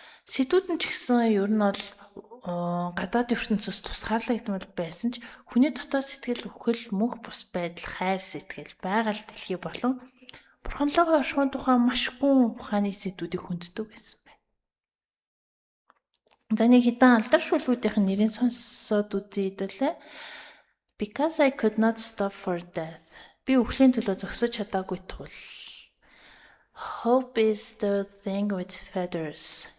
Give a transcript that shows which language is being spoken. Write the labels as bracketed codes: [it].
[mn] Сэдвүүд нь ч гэсэн ер нь бол гадаад ертөнцөөс тусгаарлагдмал байсан ч хүний дотоод сэтгэл үхэл мөнх бус байдал хайр сэтгэл байгаль дэлхий болон бурханлогоо оршихуун тухай маш гүн ухааны сэдвүүдийг хүнддэг байсан байна. За, нэг хэдэн алдар шүлгүүдийн нэрийг сонсоод үзье хэдүүлээ. [en] Because I could not stop for death. [mn] Би үхлийн төлөө зогсож чадаагүй тул. [en] Hope is the thing with feathers.